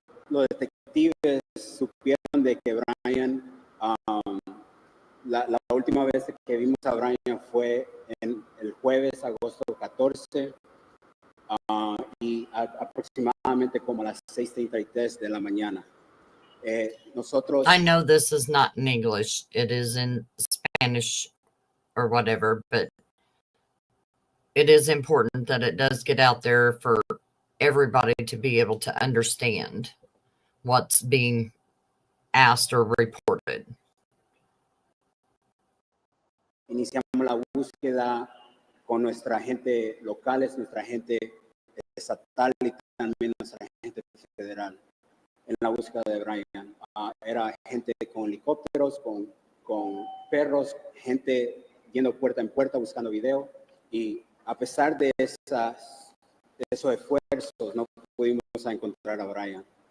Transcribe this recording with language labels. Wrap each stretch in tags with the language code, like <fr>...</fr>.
<es>Los detectives supieron de que Bryan, la última vez que vimos a Bryan fue el jueves, agosto 14, y aproximadamente como a las 6:33 de la mañana. Nosotros...</es> <en>I know this is not in English. It is in Spanish or whatever, but it is important that it does get out there for everybody to be able to understand what's being asked or reported.</en> <es>Iniciamos la búsqueda con nuestra gente locales, nuestra gente estatal y también nuestra gente federal en la búsqueda de Bryan. Era gente con helicópteros, con perros, gente yendo puerta en puerta buscando video, y a pesar de esos esfuerzos no pudimos encontrar a Bryan.</es>